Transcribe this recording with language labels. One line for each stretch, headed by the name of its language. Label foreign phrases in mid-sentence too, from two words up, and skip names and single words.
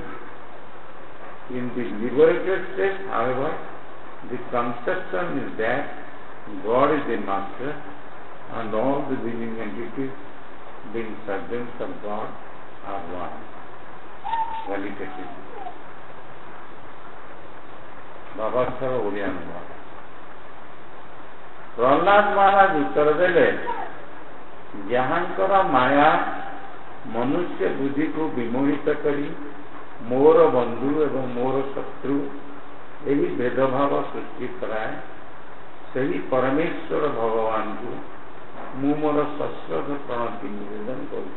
English: In the liberated state, however, the conception is that God is the master and all the living entities being servants of God are one, qualitatively.
Odia: ବାବାଙ୍କର ଓଡ଼ିଆ ଅନୁବାଦ। ପ୍ରହ୍ଲାଦ ମହାରାଜ ଉତ୍ତର ଦେଲେ, ଯାହାଙ୍କର ମାୟା ମନୁଷ୍ୟ ବୁଦ୍ଧିକୁ ବିମୋହିତ କରି ମୋର ବନ୍ଧୁ ଏବଂ ମୋର ଶତ୍ରୁ ଏହି ଭେଦଭାବ ସୃଷ୍ଟି କରାଏ, ସେହି ପରମେଶ୍ୱର ଭଗବାନଙ୍କୁ ମୁଁ ମୋର ସଶ୍ରଦ୍ଧ ପ୍ରଣତି ନିବେଦନ କରୁଛି।